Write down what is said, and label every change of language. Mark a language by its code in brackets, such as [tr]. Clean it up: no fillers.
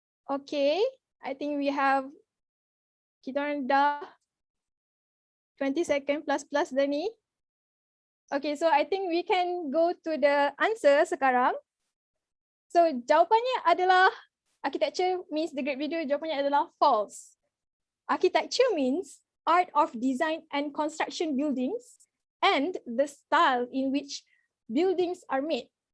[en] Okay, I think we have, [ms] kita orang dah 20 second plus dah ni. [en] Okay, so I think we can go to the answer [ms] sekarang. [en] So [ms] jawapannya adalah [en] architecture means the great builder, jawapannya adalah false. Architecture means art of design and construction buildings and the style in which buildings are made.